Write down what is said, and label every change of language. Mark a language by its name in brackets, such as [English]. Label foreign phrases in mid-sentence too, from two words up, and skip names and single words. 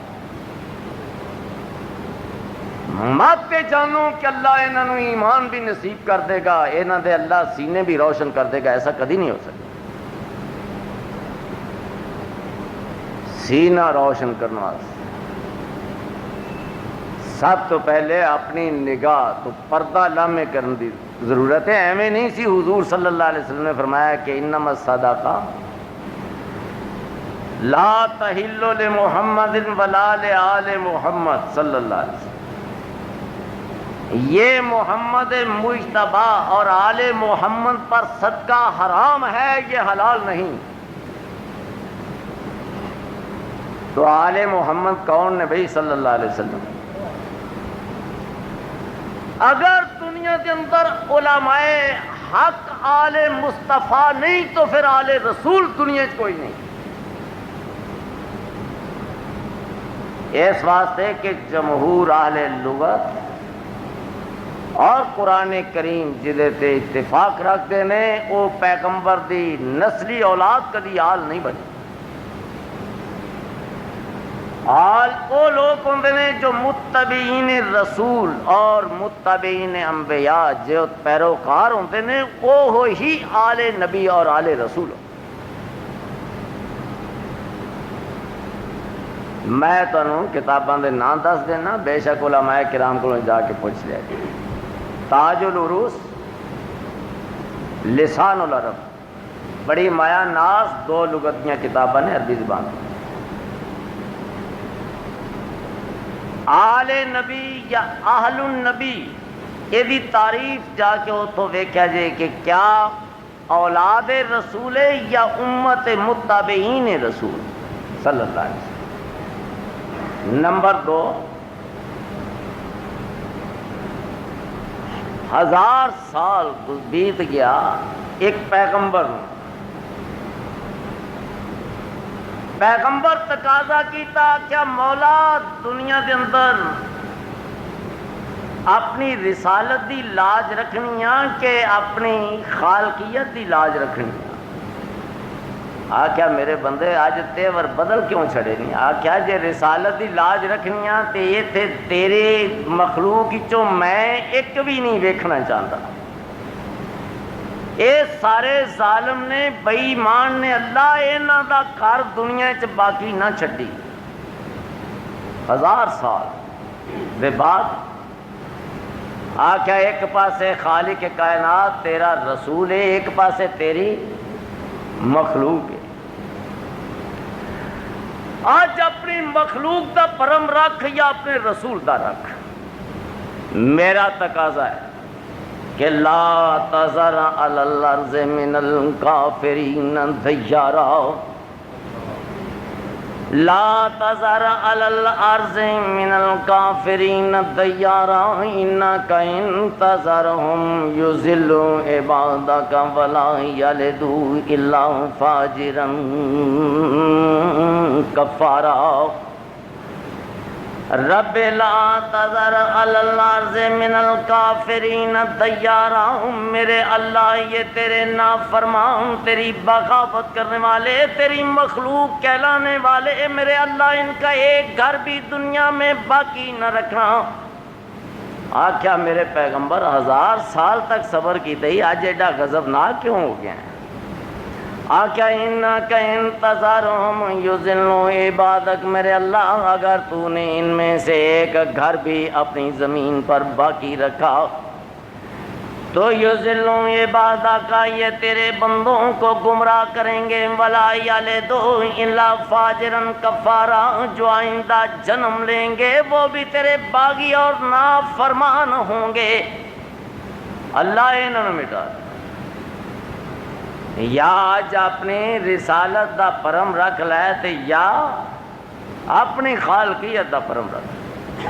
[Punjabi] مت پہ جانو کہ اللہ انہاں نو ایمان بھی نصیب کر دے گا، انہاں دے اللہ سینے بھی روشن کر دے گا، ایسا کدی نہیں ہو سکتا۔ سینہ روشن کرنے واسطے سب تو پہلے اپنی نگاہ تو پردہ لامے کرنے دی ضرورت ہے۔ [Urdu] ایویں نہیں سی حضور [Arabic] صلی اللہ علیہ وسلم [Urdu] نے فرمایا کہ [Arabic] انما الصدقہ لا تحل لمحمد ولا لآل محمد صلی اللہ علیہ وسلم، [Urdu] یہ محمد مجتبی اور آل محمد پر صدقہ حرام ہے، یہ حلال نہیں۔ [Punjabi] تو آل محمد کون نے بھائی؟ [Arabic] صلی اللہ علیہ وسلم۔ [Punjabi] اگر دنیا کے اندر علماء حق آل مصطفیٰ نہیں تو پھر آل رسول دنیا چ کوئی نہیں۔ اس واسطے کہ جمہور اہل لغت اور قرآن کریم جدے تے اتفاق رکھتے ہیں، وہ پیغمبر دی نسلی اولاد کدی آل نہیں بنی۔ آل وہ لوگ ہوندے نے جو متبعین رسول اور متبعین انبیاء جو پیروکار ہوندے نے، وہ ہی آل نبی اور آل رسول۔ میں تانوں کتاباں دے نام دس دینا، بے شک علماء کرام کو جا کے پوچھ لیا جی۔ تاج العروس، لسان العرب، بڑی مایا ناز، دو لغت دیاں کتاباں نے عربی زبان میں۔ آل نبی یا اہل النبی، یہ بھی تعریف جا کے اتوں ویکھیا جائے کہ کیا اولاد رسول یا امت متبعین رسول [Arabic] صلی اللہ علیہ وسلم۔ [Punjabi] نمبر 2، 1000 سال بیت گیا ایک پیغمبر، پیغمبر تقاضا کیتا کیا مولا دنیا دے اندر اپنی رسالت دی لاج رکھنی کہ اپنی خالقیت دی لاج رکھنی؟ آکھیا میرے بندے اج تیور بدل کیوں چھڑے نہیں؟ آکھیا جے رسالت دی لاج رکھنی تے ایتھے تیرے مخلوق چوں میں ایک بھی نہیں ویکھنا چاہتا۔ اے سارے ظالم نے، بے ایمان نے، اللہ انہاں دا گھر دنیا چ باقی نہ چھڈی۔ 1000 سال دے بعد آکھیا ایک پاسے خالق کائنات تیرا رسول ہے، ایک پاسے تیری مخلوق ہے۔ آج اپنی مخلوق دا پرم رکھ یا اپنے رسول دا رکھ، میرا تقاضا ہے کہ [Arabic] لا تذر علی الارض من الکافرین دیارا، لا تذر علی الارض من الکافرین دیارا انک ان تذرهم یضلوا عبادک ولا یلدوا الا فاجرا کفارا۔ رب لا تذر علی الارض من الکافرین دیارا، [Urdu] میرے اللہ یہ تیرے نافرمان، تیری بغاوت کرنے والے، تیری مخلوق کہلانے والے، میرے اللہ ان کا ایک گھر بھی دنیا میں باقی نہ رکھنا۔ [Punjabi] آکھیا میرے پیغمبر 1000 سال تک صبر کی تھی، آج ایڈا غضبناک کیوں ہو گیا ہے؟ [Urdu] آکھیا [Arabic] انک ان تذرهم یضلوا عبادک، [Urdu] میرے اللہ اگر تو نے ان میں سے ایک گھر بھی اپنی زمین پر باقی رکھا تو [Arabic] یضلوا عبادک، [Urdu] یہ تیرے بندوں کو گمراہ کریں گے، [Arabic] ولا یلدوا الا فاجرا کفارا، [Urdu] جو آئندہ جنم لیں گے وہ بھی تیرے باغی اور نافرمان ہوں گے۔ [Punjabi] اللہ انہوں نے مٹا دیا، یا آج اپنی رسالت دا پرم رکھ لے تے یا اپنی خالقیت دا پرم رکھ۔